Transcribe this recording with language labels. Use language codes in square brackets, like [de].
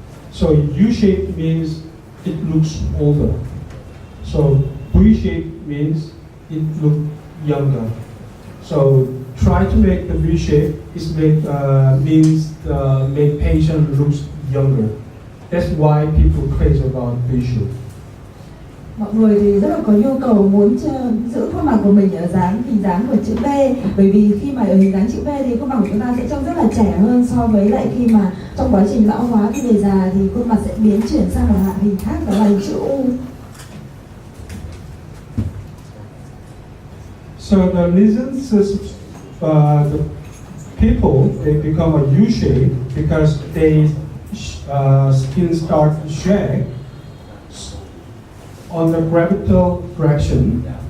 [en] So U shape means it looks older. So V shape means it looks younger. So try to make the V shape means make patient looks younger. That's why people crazy about V shape. [vi] Mọi người thì rất là có nhu cầu muốn giữ khuôn mặt của mình ở hình dáng của chữ V, bởi vì khi mà ở hình dáng chữ V thì khuôn mặt của chúng ta sẽ trông rất là trẻ hơn so với lại khi mà trong quá trình lão hóa khi về già thì khuôn mặt sẽ biến chuyển sang một dạng hình khác, đó là hình chữ U. [en] So the reasons the people they become a U shape because they skin start to shag on the gravitational direction.